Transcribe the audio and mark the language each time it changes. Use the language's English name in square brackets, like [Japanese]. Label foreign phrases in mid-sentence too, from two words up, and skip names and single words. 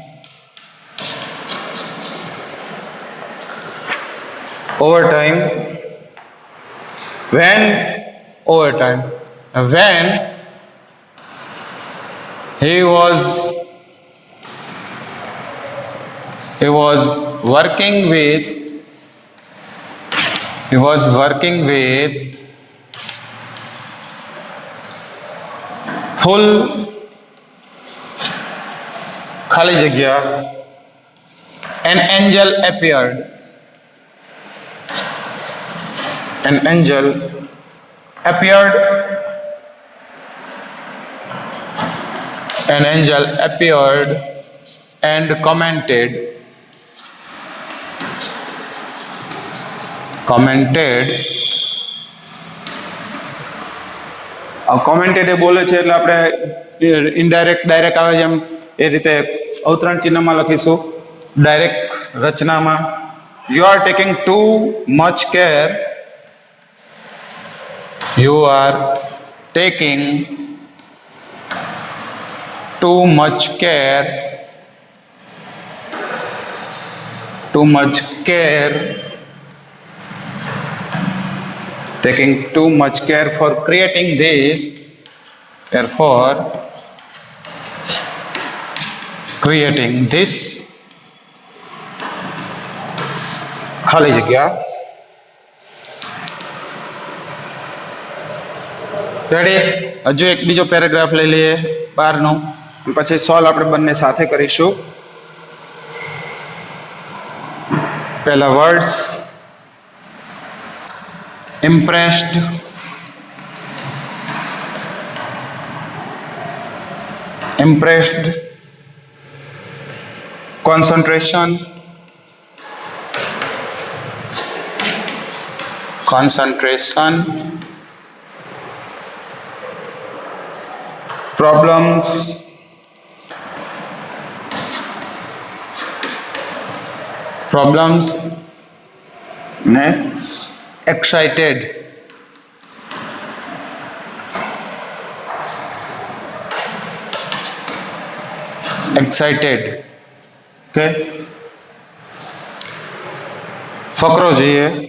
[English] When he was working with full [Gujarati] ખાલી જગ્યા [English] an angel appeared. An angel appeared and commented [Gujarati] એ બોલે છે એટલે આપણે [English] indirect direct [Gujarati] આવે છે એમ એ રીતે અવતરણ ચિહ્નમાં લખીશું. ડાયરેક્ટ રચનામાં [English] you are taking too much care. You are taking too much care taking too much care for creating this, therefore creating this [Gujarati] ખાલી જગ્યા. રેડી? હજુ એક બીજો પેરેગ્રાફ લઈ લઈએ 12 નો, પછી સોલ્વ આપણે બંને સાથે કરીશું. પહેલા વર્ડ્સ [English] impressed, concentration, problems, ને excited. [Gujarati] ઓકે, ફકરો જોઈએ.